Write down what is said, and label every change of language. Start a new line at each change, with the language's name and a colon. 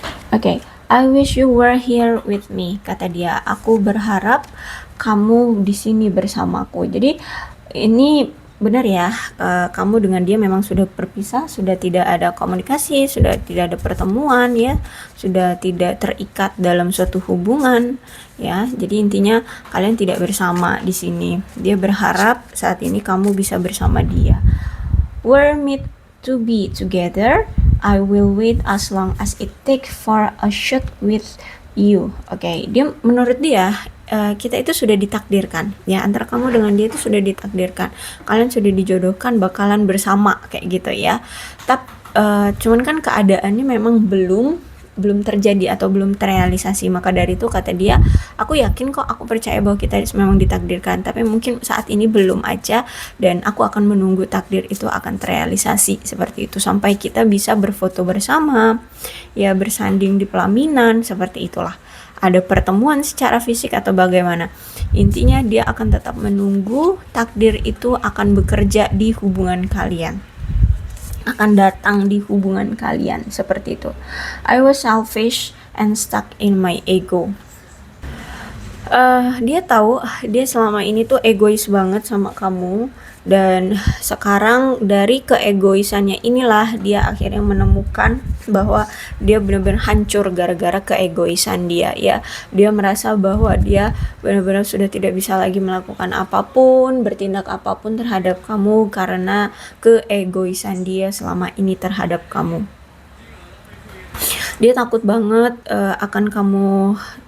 English: Oke, I wish you were here with me,
Indonesian: kata dia. Aku berharap kamu di sini bersamaku. Jadi ini benar ya, kamu dengan dia memang sudah berpisah, sudah tidak ada komunikasi, sudah tidak ada pertemuan ya, sudah tidak terikat dalam suatu hubungan ya. Jadi intinya kalian tidak bersama di sini. Dia berharap saat ini kamu bisa bersama dia.
English: We're meant to be together. I will wait as long as it takes for a shot with you.
Indonesian: Oke, dia menurut dia kita itu sudah ditakdirkan ya, antara kamu dengan dia itu sudah ditakdirkan. Kalian sudah dijodohkan bakalan bersama kayak gitu ya. Tapi cuman kan keadaannya memang belum terjadi atau belum terrealisasi. Maka dari itu kata dia, aku yakin kok, aku percaya bahwa kita memang ditakdirkan, tapi mungkin saat ini belum aja, dan aku akan menunggu takdir itu akan terrealisasi seperti itu sampai kita bisa berfoto bersama ya, bersanding di pelaminan seperti itulah, ada pertemuan secara fisik atau bagaimana. Intinya dia akan tetap menunggu takdir itu akan bekerja di hubungan kalian, akan datang di hubungan kalian seperti itu.
English: I was selfish and stuck in my ego.
Indonesian: Dia tahu dia selama ini tuh egois banget sama kamu, dan sekarang dari keegoisannya inilah dia akhirnya menemukan bahwa dia benar-benar hancur gara-gara keegoisan dia ya. Dia merasa bahwa dia benar-benar sudah tidak bisa lagi melakukan apapun, bertindak apapun terhadap kamu karena keegoisan dia selama ini terhadap kamu. Dia takut banget akan kamu